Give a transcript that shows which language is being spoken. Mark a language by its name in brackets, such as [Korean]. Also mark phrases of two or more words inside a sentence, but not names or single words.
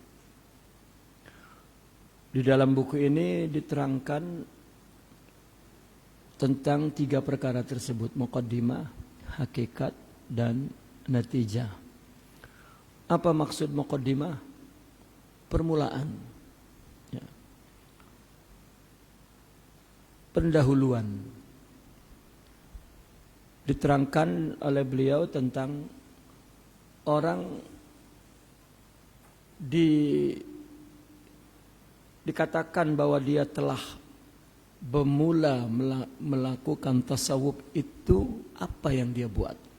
[Malay] Di dalam buku ini diterangkan tentang 3 perkara tersebut, muqaddimah, hakikat, dan natijah. Apa maksud muqaddimah? Permulaan, ya. Pendahuluan. Diterangkan oleh beliau tentang orang dikatakan bahwa dia telah bermula melakukan tasawuf itu, apa yang dia buat.